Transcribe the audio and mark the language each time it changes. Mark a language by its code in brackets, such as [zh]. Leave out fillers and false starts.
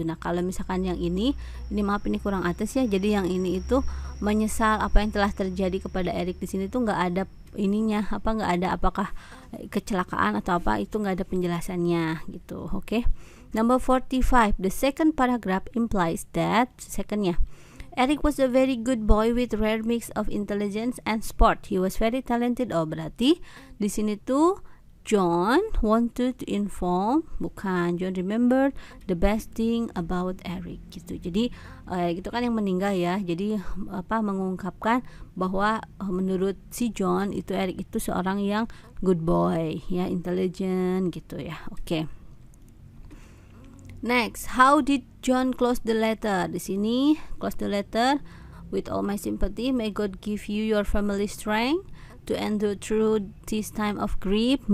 [id] Nah, kalau misalkan yang ini maaf ini kurang atas ya. Jadi yang ini itu menyesal apa yang telah terjadi kepada Eric. Di sini tuh nggak ada ininya, nggak ada apakah kecelakaan atau apa, itu nggak ada penjelasannya gitu. [en] Oke. Number 45. The second paragraph implies that, secondnya, Eric was a very good boy with rare mix of intelligence and sport. He was very talented. [id] Oh, berarti di sini tuh [en] John wanted to inform, bukan, John remembered the best thing about Eric gitu. [id] Jadi Eric itu kan yang meninggal ya. Jadi mengungkapkan bahwa menurut si John itu Eric itu seorang yang good boy ya, intelligent gitu ya. Oke. [en] Next, how did John close the letter? [id] Di sini [en] close the letter with all my sympathy. May God give you your family strength to endure through this time of grief.